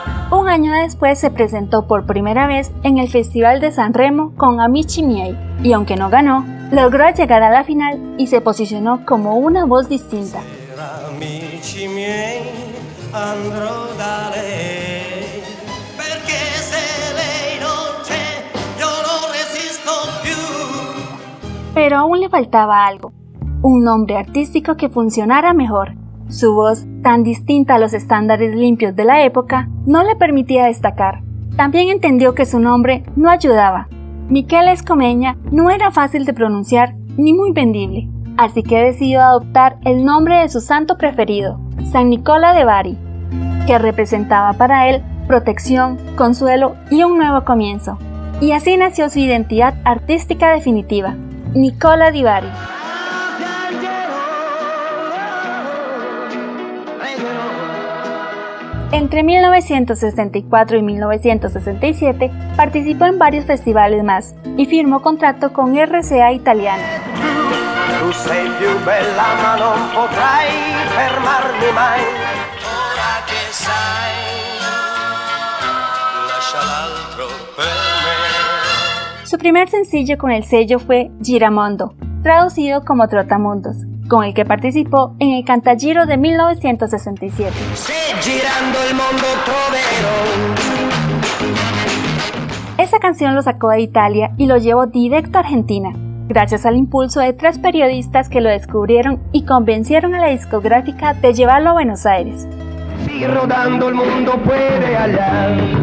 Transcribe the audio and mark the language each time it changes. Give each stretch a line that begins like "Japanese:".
Spanish: Un año después se presentó por primera vez en el Festival de San Remo con Amici Miei, y aunque no ganó, logró llegar a la final y se posicionó como una voz distinta.
Italian: Amici miei, andrò da lei, perché se lei non c'è, io non resisto più.
Spanish: Pero aún le faltaba algo, un nombre artístico que funcionara mejor. Su voz, tan distinta a los estándares limpios de la época, no le permitía destacar. También entendió que su nombre no ayudaba. Michele Escomeña no era fácil de pronunciar ni muy vendible, así que decidió adoptar el nombre de su santo preferido, San Nicola de Bari, que representaba para él protección, consuelo y un nuevo comienzo. Y así nació su identidad artística definitiva, Nicola Di Bari. Entre 1964 y 1967 participó en varios festivales más y firmó contrato con RCA Italiana.
Italian: Tu sei più bella ma non potrai fermarmi mai. Ora che sai, lascia l'altro per me.
Spanish: Su primer sencillo con el sello fue Giramondo, traducido como Trotamundos, con el que participó en el Cantagiro de 1967.
Italian: Girando el mundo troverò.
Spanish: Esa canción lo sacó de Italia y lo llevó directo a Argentina. gracias al impulso de 3 periodistas que lo descubrieron y convencieron a la discográfica de llevarlo a Buenos Aires. Y rodando el mundo puede hallar.